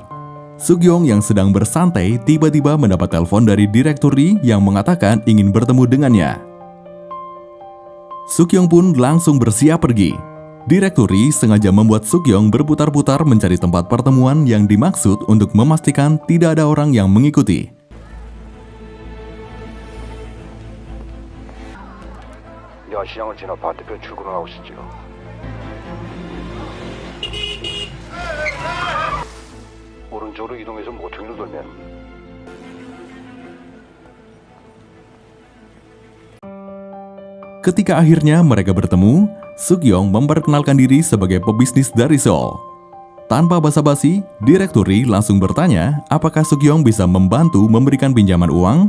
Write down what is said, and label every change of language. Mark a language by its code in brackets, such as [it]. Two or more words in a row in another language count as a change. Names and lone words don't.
[id] Sukyong yang sedang bersantai tiba-tiba mendapat telepon dari direktori yang mengatakan ingin bertemu dengannya. Sukyong pun langsung bersiap pergi. Direktori sengaja membuat Sukyong berputar-putar mencari tempat pertemuan yang dimaksud untuk memastikan tidak ada orang yang mengikuti. [ko] 시장을 지나 반대편 출구로 나오시죠. 오른쪽으로 이동해서 모퉁이로 돌면 [id] Ketika akhirnya mereka bertemu, Sukyong memperkenalkan diri sebagai pebisnis dari Seoul. Tanpa basa-basi, direktori langsung bertanya apakah Sukyong bisa membantu memberikan pinjaman uang.